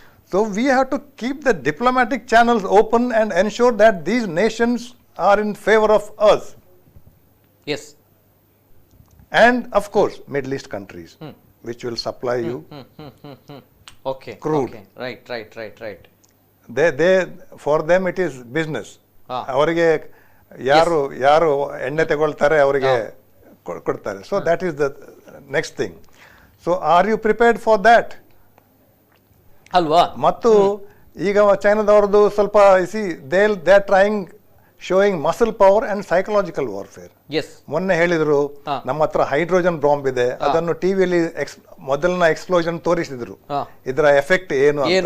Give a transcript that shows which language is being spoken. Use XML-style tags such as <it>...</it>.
<en>So we have to keep the diplomatic channels open and ensure that these nations are in favor of us. Yes. And of course, Middle East countries, which will supply you. Okay. Crude. Okay. Right. They for them it is business.</en> <kn>ಅವರಿಗೆ ಯಾರು ಎಣ್ಣೆ ತಗೊಳ್ತಾರೆ ಅವರಿಗೆ ಕೊಡ್ತಾರೆ.</kn> <en>So that is the next thing. So are you prepared for that?</en> <kn>ಅಲ್ವಾ? ಮತ್ತು ಈಗ ಚೈನಾದವ್ರದ್ದು ಸ್ವಲ್ಪ</kn> <en>They are trying showing muscle power and psychological warfare. Yes.</en> <kn>ಮೊನ್ನೆ ಹೇಳಿದ್ರು ನಮ್ಮ ಹತ್ರ ಹೈಡ್ರೋಜನ್ ಬಾಂಬ್ ಇದೆ, ಅದನ್ನು ಟಿವಿಯಲ್ಲಿ ಮೊದಲನ ಎಕ್ಸ್ಪ್ಲೋಷನ್ ತೋರಿಸಿದ್ರು, ಇದರ ಎಫೆಕ್ಟ್ ಏನು</kn>